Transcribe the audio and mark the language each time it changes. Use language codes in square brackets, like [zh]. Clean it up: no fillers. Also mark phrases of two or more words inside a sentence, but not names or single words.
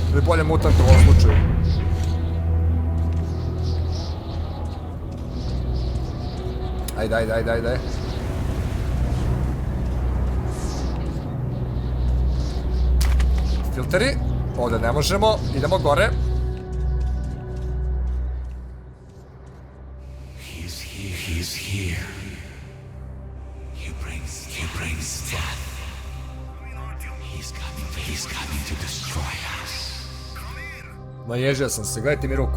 [sr] Ili bolje mutant u ovom slučaju. Ajde. Filteri. Ovdje ne možemo. Idemo gore. [en] He's here. He brings death. He's coming to destroy us. [sr] Naježio sam se, gledajte mi ruku.